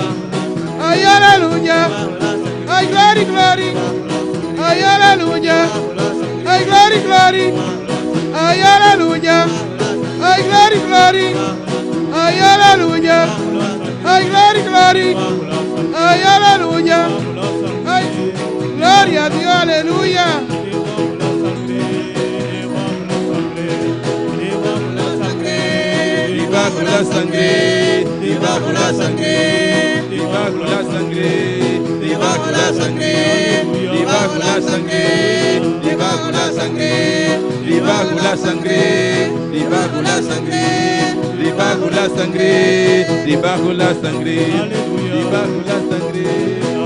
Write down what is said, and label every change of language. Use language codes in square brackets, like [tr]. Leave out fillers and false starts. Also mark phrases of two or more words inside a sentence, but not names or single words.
[en] Ay, hallelujah. Ay, glory, glory. Ay, hallelujah. Ay, glory, glory. Ay, hallelujah. Ay, glory, glory. Ay, hallelujah. Ay, glory, glory. Ay, hallelujah. Ay, [es] gloria a Dios, aleluya. Debajo la sangre, debajo la sangre, debajo la sangre, debajo la sangre, debajo la sangre, debajo la sangre, debajo la sangre, debajo la sangre, debajo la sangre, debajo la sangre, debajo la sangre.